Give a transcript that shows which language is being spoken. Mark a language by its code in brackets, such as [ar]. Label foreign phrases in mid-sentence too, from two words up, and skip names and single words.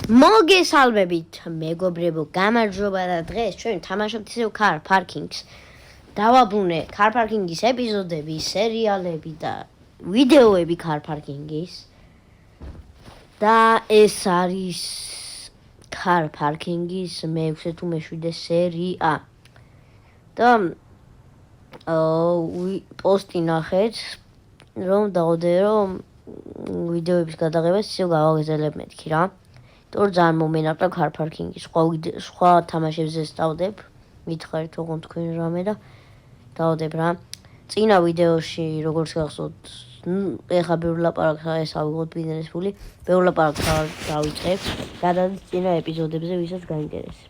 [ka] მოგესალმებით მეგობრებო, გამარჯობა და დღეს ჩვენ თამაშობთ ისევ [en] car parking-ს. [ka] დავაბრუნე [en] car parking-ის [ka] ეპიზოდები, სერიალები და ვიდეოები [en] car parking-ის. [ka] და ეს არის [en] car parking-ის [ka] მე-6 თუ მე-7 სერია. და პოსტი ნახეთ, რომ დავდე რომ ვიდეოების გადაღებას ისევ გავაგზავნებ მეთქი რა. თორ ძალიან მომენაყრა [en] car parking-ის [ka] სხვა თამაშებზე დავდებ, მითხარით ოღონდ თქვენ რამე და დავდებ რა. წინა ვიდეოში როგორც გახსოვთ, ეხა ბევრი ლაპარაკს ეს ავიღოთ ბიზნეს ფული, ბევრი ლაპარაკს დავიწყებთ, გადადის წინა ეპიზოდებზე, ვისაც გაინტერესებთ.